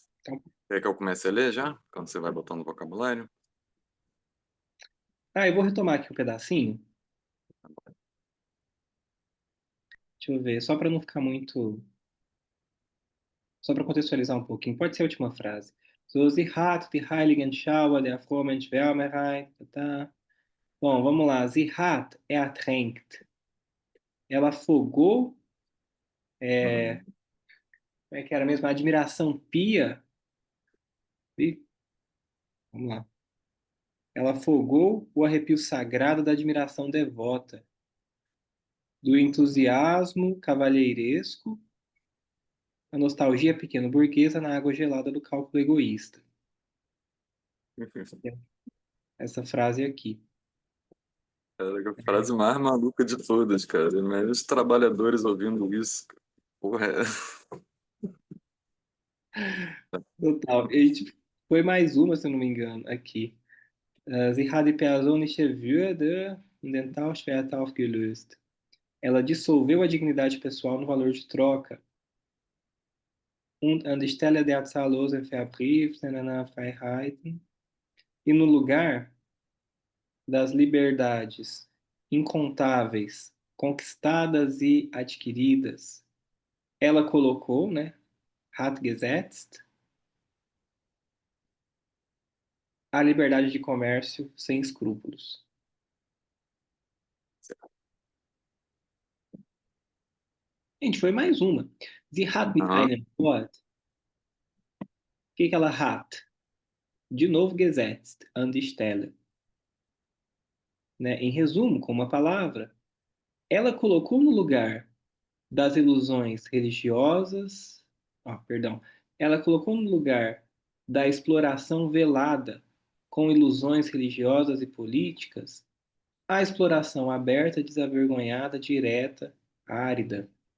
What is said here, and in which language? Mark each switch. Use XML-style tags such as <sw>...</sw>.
<pt>Então, quer que eu comece a ler já? Quando você vai botando vocabulário? eu vou retomar aqui um pedacinho. Deixa eu ver, só para não ficar muito. Só para contextualizar um pouquinho. Pode ser a última frase.</pt> <de>So, sie hat die heiligen Schauer der frommen Schwärmerei.</de> <pt>Tá, tá. Bom, vamos lá.</pt> <de>Sie hat ertränkt.</de> <pt>Ela afogou. Uhum. Como é que era mesmo? A admiração pia. Ih, vamos lá. Ela afogou o arrepio sagrado da admiração devota, do entusiasmo cavalheiresco, a nostalgia pequeno-burguesa na água gelada do cálculo egoísta. Essa frase aqui. Cara, a frase mais maluca de todas, cara. Imagina os trabalhadores ouvindo isso. Porra, Total. E, tipo, foi mais uma, se eu não me engano, aqui.</pt> <de>Sie hat die persönliche Würde in den Tauschwert aufgelöst.</de> <pt>Ela dissolveu a dignidade pessoal no valor de troca.</pt> <de>Und an die Stelle der zahllosen Verbrieften Freiheiten.</de> <pt>E no lugar das liberdades incontáveis, conquistadas e adquiridas, ela colocou, né,</pt> <de>hat gesetzt,</de> <pt>a liberdade de comércio sem escrúpulos. Gente, foi mais uma.</pt> <de>Sie hat mit aham. einem Wort.</de> <pt>O que que ela hat? De novo</pt> <de>gesetzt, an die Stelle.</de> <pt>Né? Em resumo, com uma palavra, ela colocou no lugar das ilusões religiosas, perdão, ela colocou no lugar da exploração velada com ilusões religiosas e políticas, a exploração aberta, desavergonhada, direta, árida.</pt>